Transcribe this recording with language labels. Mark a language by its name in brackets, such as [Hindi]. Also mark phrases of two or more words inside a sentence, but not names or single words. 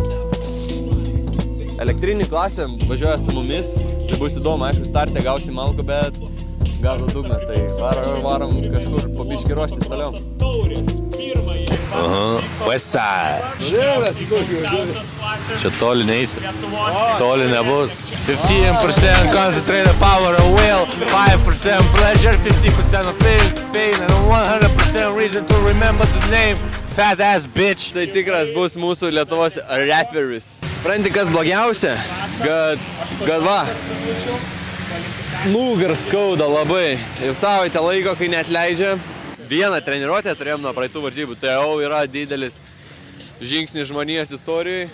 [Lithuanian] Elektrinį klasę važiuoja su mumis, tai bus įdomu, aišku, starte gausim malku, bet gazas dugnas, tai varom kažkur po biškį ruoštis toliau. West Side. Čia toli neisi, toli nebus. [English] 15% concentrated power of will, 5% pleasure, 50% of pain, and 100% reason to remember the name, fat ass bitch. [Lithuanian] Tai tikras bus mūsų Lietuvos raperis. Pranti, kas blogiausia? Kad va, nugaras skauda labai. Jau savaitę laiko, kai neatleidžia. Vieną treniruotę turėjom nuo praeitų varžybų. Tai jau yra didelis žingsnis žmonijos istorijai.